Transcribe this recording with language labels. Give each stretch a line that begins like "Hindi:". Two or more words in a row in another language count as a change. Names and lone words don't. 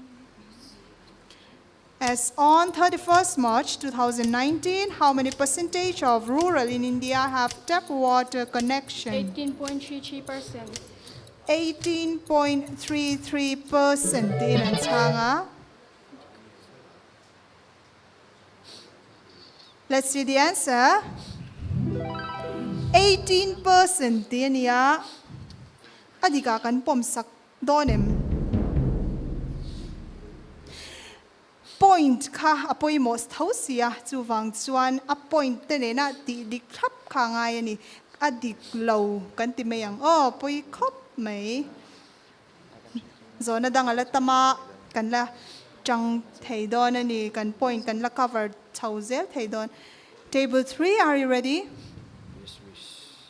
English: As on 31st March 2019, how many percentage of rural in India have tap water connection? 18.33%.
Mizo: 18.33% Tinan changa.
English: Let's see the answer.
Mizo: 18% tinia. Adika kan pomsak donem. Point ka apoy most hausia chu wang chuan a point te na ti dik thap kha ngai ani adik low kan ti meyang poi khop mai zona dangala tama kan la chang thei don ani kan point kan la cover chauzel thei don.
English: Table 3, are you ready? Yes, miss.